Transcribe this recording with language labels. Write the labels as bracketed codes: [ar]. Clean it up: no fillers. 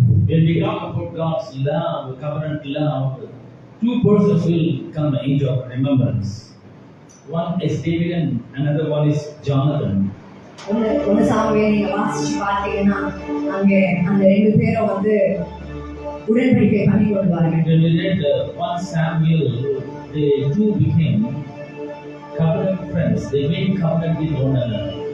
[en] When we talk about God's love, covenant love, 2 persons will come into our remembrance. One is David and another one is Jonathan. [ta] ஒன்னு Samuel நீங்க வாசிச்சு பார்த்தீங்கன்னா அங்கே அந்த 2 பேரும் வந்து உடன்படிக்கை பண்ணி கொள்வார்கள். [en] When we read 1 Samuel, they two became covenant friends. They made covenant with one another.